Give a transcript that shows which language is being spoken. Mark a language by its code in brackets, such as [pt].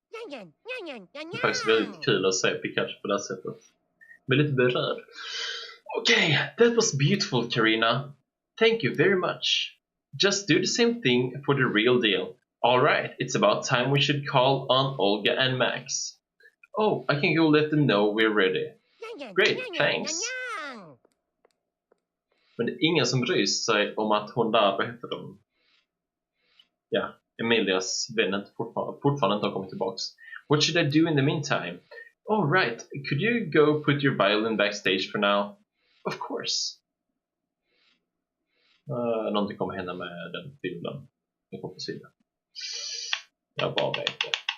[sv] Det är faktiskt väldigt kul att se Pikachu på det sättet. Men lite berörd. [en] Okay, that was beautiful, Karina. Thank you very much. Just do the same thing for the real deal. Alright, it's about time we should call on Olga and Max. Oh, I can go let them know we're ready. Great, thanks. [sv] Men det är ingen som bryr sig om att hon där, vad heter de? Ja, Emilias vän fortfarande inte har kommit tillbaks. [en] What should I do in the meantime? Oh right, could you go put your violin backstage for now? Of course. [sv] Någonting kommer hända med den filmen. Jag får på sidan. Jag bara vet det.